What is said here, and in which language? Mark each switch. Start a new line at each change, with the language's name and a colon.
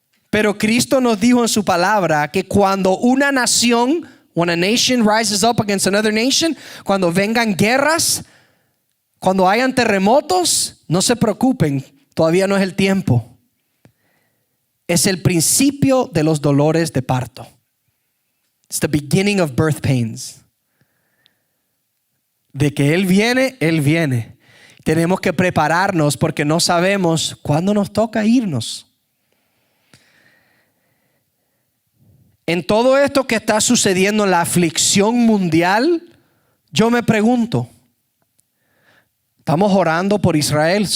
Spanish: Pero Cristo nos dijo en su palabra que cuando una nación,
English: when a nation rises up against another nation,
Spanish: cuando vengan guerras, cuando hayan terremotos, no se preocupen, todavía no es el tiempo. Es el principio de los dolores de parto.
English: It's the beginning of birth pains.
Spanish: De que Él viene, Él viene. Tenemos que prepararnos porque no sabemos cuándo nos toca irnos. En todo esto que está sucediendo en la aflicción mundial, yo me pregunto, ¿estamos orando por Israel?